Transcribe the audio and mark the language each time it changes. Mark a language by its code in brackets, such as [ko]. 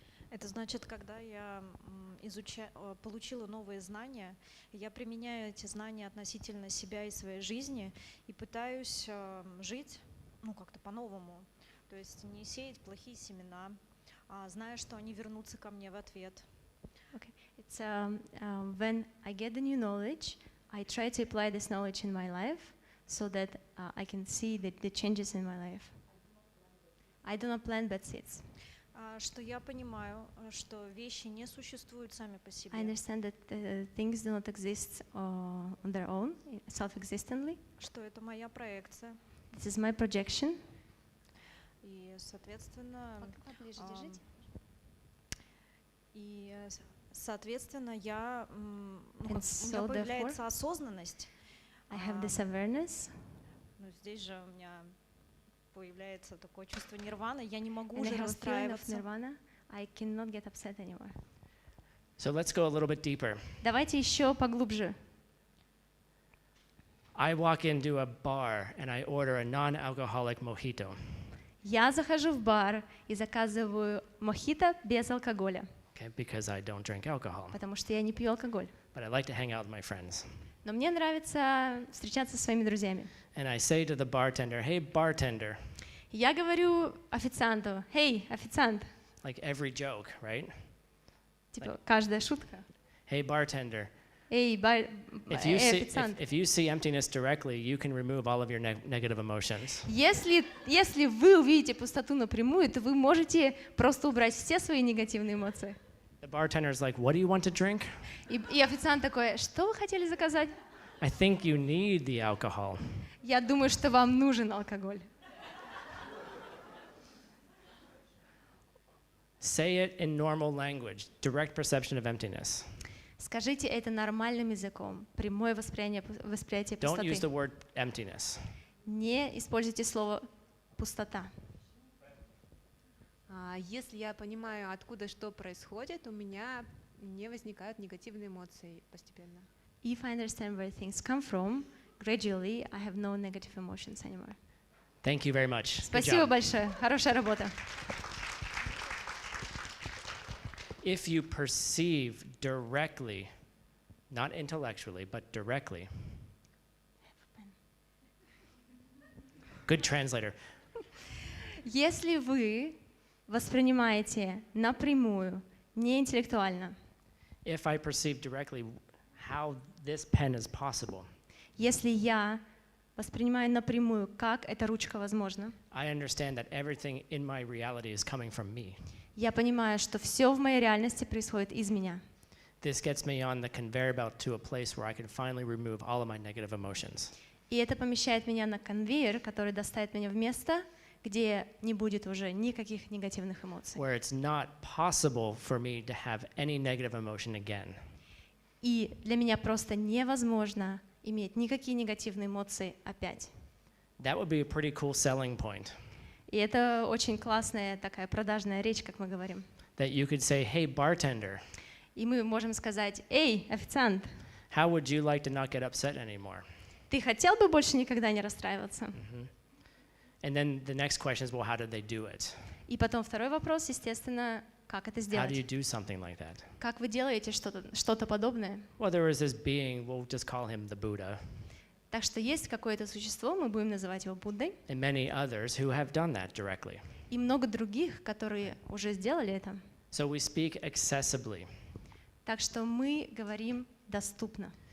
[ru] Это значит, когда я получила новые знания, я применяю эти знания относительно себя и своей жизни и пытаюсь жить, ну, как-то по-новому. То есть не сеять плохие семена, а зная, что они вернутся ко мне в ответ. [en] Okay. It's when I get the new knowledge, I try to apply this knowledge in my life so that I can see the changes in my life. I do not plant bad seeds. [ru] Что я понимаю, что вещи не существуют сами по себе. [en] I understand that things do not exist on their own, self-existently. [ru] Что это моя проекция. [en] This is my projection. [ru] И, соответственно, я, у меня появляется осознанность. [en] I have this awareness. [ru] Ну, здесь же у меня появляется такое чувство нирваны, я не могу [en] And [ru] уже [en] I have a feeling of [ru] расстраиваться. [en] nirvana. I cannot get upset anymore. So let's go a little bit deeper. [ru] Давайте еще поглубже. [en] I walk into a bar and I order a non-alcoholic mojito. [ru] Я захожу в бар и заказываю мохито без алкоголя, [en] Okay, because I don't drink alcohol, [ru] потому что я не пью алкоголь. [en] but I like to hang out with my friends. [ru] Но мне нравится встречаться со своими друзьями. [en] And I say to the bartender, hey, bartender, [ru] Я говорю официанту: «Hey, официант!» [en] like every joke, right? [ru] Типа каждая шутка. [en] Hey, bartender, [ru] «Эй, официант!» [en] if you see emptiness directly, you can remove all of your negative emotions. [ru] Если вы увидите пустоту напрямую, то вы можете просто убрать все свои негативные эмоции. [en] The bartender's like, what do you want to drink? [ru] И официант такой: «Что вы хотели заказать?» [en] I think you need the alcohol. [ru] Я думаю, что вам нужен алкоголь. [en] Say it in normal language, direct perception of emptiness. [ru] Скажите это нормальным языком, прямое восприятие [en] Don't use the word emptiness. [ru] Не используйте слово «пустота». Если я понимаю, откуда что происходит, у меня не возникают негативные эмоции постепенно. [en] If I understand where things come from, gradually I have no negative emotions anymore. Thank you very much. Good [ru] Спасибо [en] job. [ru] большое. Хорошая работа. [en] If you perceive directly, not intellectually, but directly. Good translator. [ru] Если вы воспринимаете напрямую, не интеллектуально, [en] If I perceive directly how this pen is possible, [ru] если я воспринимаю напрямую, как эта ручка возможна, [en] I understand that everything in my reality is coming from me. [ru] я понимаю, что все в моей реальности происходит из меня. [en] This gets me on the conveyor belt to a place where I can finally remove all of my negative emotions. [ru] И это помещает меня на конвейер, который доставит меня в место, где не будет уже никаких негативных эмоций. [en] Where it's not possible for me to have any negative emotion again. [ru] И для меня просто невозможно иметь никакие негативные эмоции опять. [en] That would be a pretty cool selling point. [ru] И это очень классная такая продажная речь, как мы говорим. [en] That you could say, hey, bartender, [ru] И мы можем сказать: «Эй, официант, [en] how would you like to not get upset anymore? [ru] ты хотел бы больше никогда не расстраиваться?» [en] And then the next question is, well, how did they do it? [ru] И потом второй вопрос, естественно, как это [en] How do you [ru] сделать? [en] do something like that? [ru] Как вы делаете что-то подобное? [en] Well, there is this being, we'll just call him the Buddha, [ru] Так что есть какое-то существо, мы будем называть его Буддой, [en] and many others who have done that directly. [ru] и много других, которые уже сделали это. [en] So we speak accessibly. [ru] Так что мы говорим доступно.